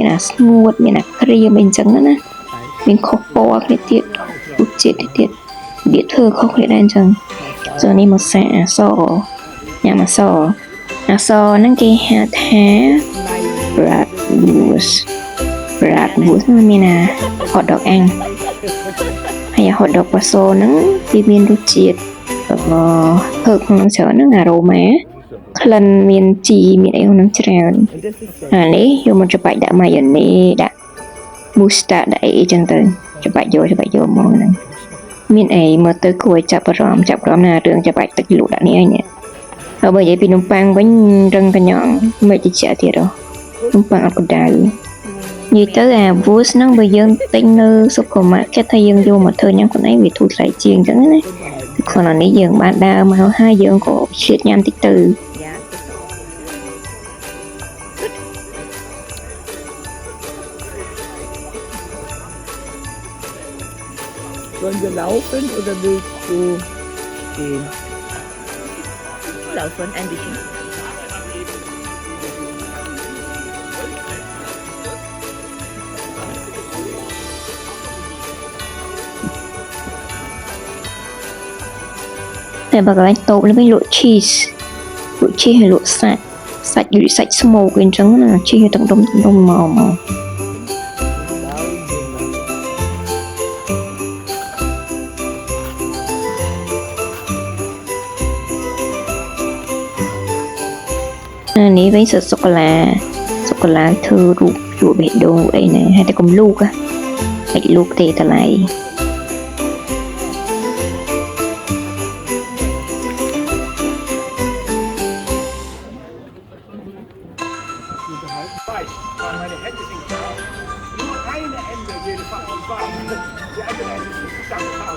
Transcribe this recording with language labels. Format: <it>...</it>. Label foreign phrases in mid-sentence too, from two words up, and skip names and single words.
<km>អាស្ងួតមានអាក្រៀមអីអញ្ចឹងណាមានខុសពណ៌គ្នាទៀតរសជាតិទៀតរបៀបធ្វើខុសគ្នាដែរអញ្ចឹង So នេះមកសាអសញ៉ាំអសហ្នឹងគេហៅថា bratwurst ហ្នឹងមានអា</km> <en>hot dog</en> <km>អាំងហើយ</km> <en>hot dog</en> <km>ប៉ាសូហ្នឹងវាមានរសជាតិភើកក្នុងច្រើនហ្នឹង aroma ក្លិនមានជីមានអីក្នុងច្រើន</km> <de>Und das ist ja</de> <km>អានេះយកមកច្បាច់ដាក់ម៉ាយ៉ូណេដាក់ mustard ដាក់អីចឹងទៅច្បាច់យកមកហ្នឹងមានអីមើលទៅគួរឲ្យចាប់អារម្មណ៍ណារឿងច្បាច់ទឹកជ្រលក់ដាក់នេះឯងហើយបើនិយាយពីនំប៉័ងវិញរឹងកញ្ញក់មិនតិចទៀតហ៎នំប៉័ងអត់ក្តៅនិយាយទៅអា Wurst ហ្នឹងបើយើងទិញនៅ supermarket ថាយើងយកមកធ្វើញ៉ាំខ្លួនឯងវាធូរថ្លៃជាងចឹងណាខ្លួននេះយើងបានដើរមកហើយយើងក៏ឆ្លៀតញ៉ាំតិចទៅ</km> <de>Ja, Sollen wir laufen oder willst du gehen? laufen ein bisschen.</de> <km>តែបើកន្លែងតូបនេះវិញលក់ cheese ហើយលក់សាច់ស្មូកអីចឹងណា cheese ទាំងដុំមក នេះវិញសូកូឡាធ្វើរូបជួបបេះដូងអីណាហើយតែកុំលូកអាចលូកទេតម្លៃ</km> <de>Meine Hände sind klar. Nur eine Ende jedenfalls war. Die andere Ende ist zusammengehauen.</de>